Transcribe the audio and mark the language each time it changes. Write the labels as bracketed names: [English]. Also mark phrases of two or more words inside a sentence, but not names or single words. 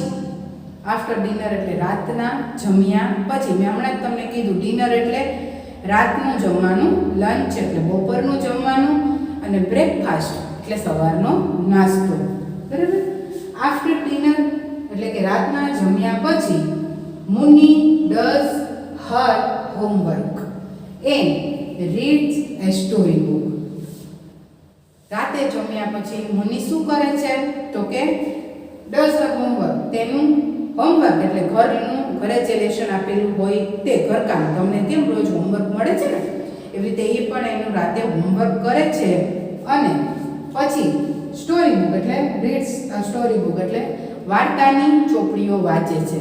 [English] after dinner [Gujarati] એટલે રાતના જમ્યા પછી. મેં હમણાં જ તમને કીધું, ડિનર એટલે રાતનું જમવાનું, લંચ એટલે બપોરનું જમવાનું, અને બ્રેકફાસ્ટ એટલે સવારનો નાસ્તો, બરાબર. [English] after dinner [Gujarati] એટલે કે રાતના જમ્યા પછી મુની [English] does her homework and reads a story book. [Gujarati] રાતે જમ્યા પછી મુની શું કરે છે? તો કે [English] does her homework, [Gujarati] તેનું હોમવર્ક એટલે ઘરે જે લેશન આપેલું હોય તે ઘરકામ. તમને કેમ રોજ હોમવર્ક મળે છે ને, એવી રીતે એ પણ એનું રાતે હોમવર્ક કરે છે. અને પછી [English] story book [Gujarati] એટલે [English] reads a story book [Gujarati] એટલે વાર્તાની ચોપડીઓ વાંચે છે.